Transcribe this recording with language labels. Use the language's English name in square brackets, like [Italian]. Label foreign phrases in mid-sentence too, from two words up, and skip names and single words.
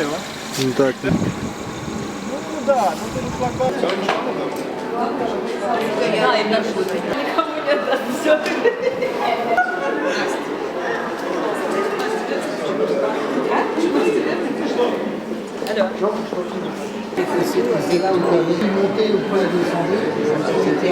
[Russian] Ну так. Ну да, ну ты шлагбаум. Да, и так будет. Никому не отдаст. Все. Алло. [French] C'est là où tu avais dû monter ou pas descendre. C'était